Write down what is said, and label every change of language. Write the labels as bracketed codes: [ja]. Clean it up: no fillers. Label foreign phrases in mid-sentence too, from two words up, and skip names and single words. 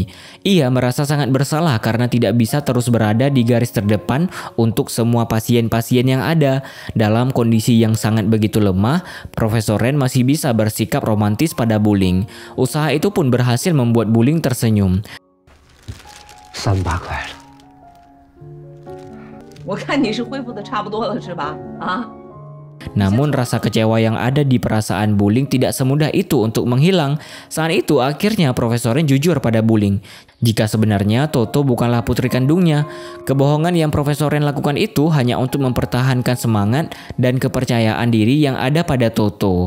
[id] Ia merasa sangat bersalah karena tidak bisa terus berada di garis terdepan untuk semua pasien-pasien yang ada. Dalam kondisi yang sangat begitu lemah, Profesor Ren masih bisa bersikap romantis pada Buling. Usaha itu pun berhasil membuat Buling tersenyum. [zh] 3800 块了。我看你是恢复的差不多了，是吧？啊？ [id] Namun rasa kecewa yang ada di perasaan Buling tidak semudah itu untuk menghilang. Saat itu akhirnya Profesor Ren jujur pada Buling jika sebenarnya Toto bukanlah putri kandungnya. Kebohongan yang Profesor Ren lakukan itu hanya untuk mempertahankan semangat dan kepercayaan diri yang ada pada Toto.